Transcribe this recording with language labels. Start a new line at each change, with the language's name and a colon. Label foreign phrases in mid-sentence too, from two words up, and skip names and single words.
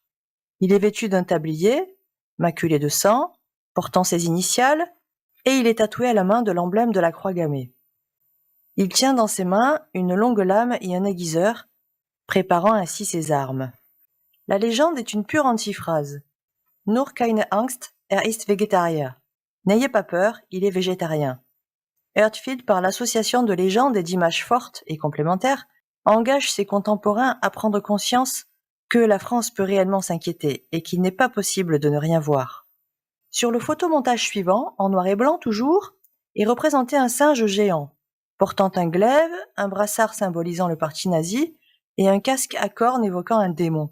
French: Il est vêtu d'un tablier, maculé de sang, portant ses initiales, et il est tatoué à la main de l'emblème de la croix gammée. Il tient dans ses mains une longue lame et un aiguiseur, préparant ainsi ses armes. La légende est une pure antiphrase.
German: Nur keine Angst, ist Vegetarier.
French: N'ayez pas peur, il est végétarien. Herzfeld, par l'association de légendes et d'images fortes et complémentaires, engage ses contemporains à prendre conscience que la France peut réellement s'inquiéter et qu'il n'est pas possible de ne rien voir. Sur le photomontage suivant, en noir et blanc toujours, est représenté un singe géant, portant un glaive, un brassard symbolisant le parti nazi et un casque à cornes évoquant un démon.